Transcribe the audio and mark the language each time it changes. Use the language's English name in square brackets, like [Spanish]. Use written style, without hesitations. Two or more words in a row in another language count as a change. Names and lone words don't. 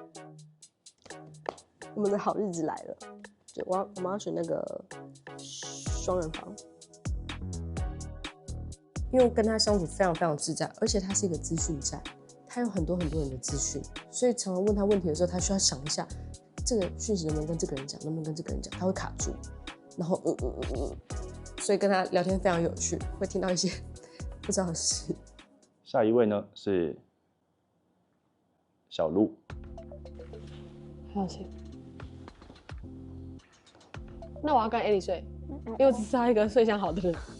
[Chinese] 我們的好日子來了，我們要選那個雙人房，因為我跟他相處非常非常自在，而且他是一個資訊站，他有很多人的資訊，所以常常問他問題的時候，他需要想一下這個訊息能不能跟這個人講，能不能跟這個人講，他會卡住，然後所以跟他聊天非常有趣，會聽到一些不知道的事。下一位呢是小鹿。好奇。那我要跟艾莉睡，因為我只知道一個睡相好的人。